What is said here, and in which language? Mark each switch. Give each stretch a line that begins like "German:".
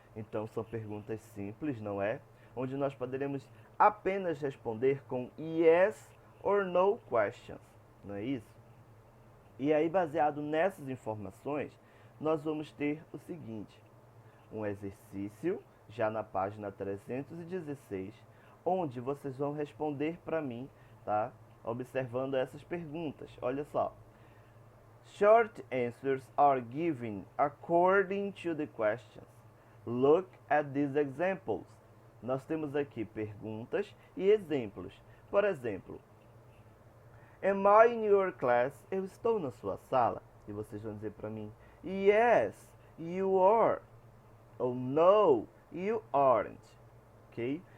Portuguese: Então são perguntas simples, não é? Onde nós poderemos apenas responder com
English: yes or no questions,
Portuguese: não é isso? E aí, baseado nessas informações, nós vamos ter o seguinte: um exercício, já na página 316, onde vocês vão responder para mim, tá? Observando essas perguntas. Olha só.
English: Short answers are given according to the questions. Look at these examples.
Portuguese: Nós temos aqui perguntas e exemplos. Por exemplo,
English: am I in your class?
Portuguese: Eu estou na sua sala. E vocês vão dizer para mim,
English: yes, you are. Ou no, you aren't. Ok?